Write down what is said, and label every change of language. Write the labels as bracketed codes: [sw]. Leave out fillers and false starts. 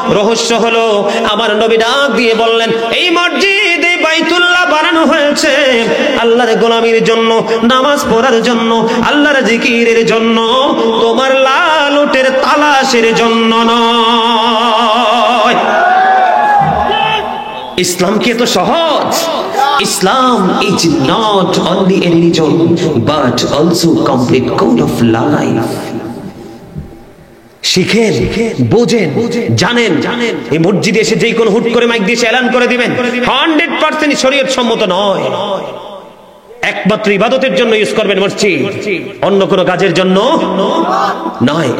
[bn] রহস্য হলো আমার নবী ডাক দিয়ে বললেন এই মসজিদে বাইতুল্লাহ বানানো হয়েছে আল্লাহর গোলামির জন্য, নামাজ পড়ার জন্য, আল্লাহর জিকিরের জন্য, তোমার লাল ওটের তালাশের জন্য নয়। ইসলাম কি এত সহজ? [en] Islam is not only a religion but also complete code of life. [bn] শিখেন, বোঝেন, জানেন এই মসজিদে এসে যেই কোন হুট করে মাইক দিয়ে এলান করে দিবেন 100% শরীয়ত সম্মত নয়। একমাত্র ইবাদতের জন্য ইউজ করবেন মসজিদ, অন্য কোনো কাজের জন্য নয়।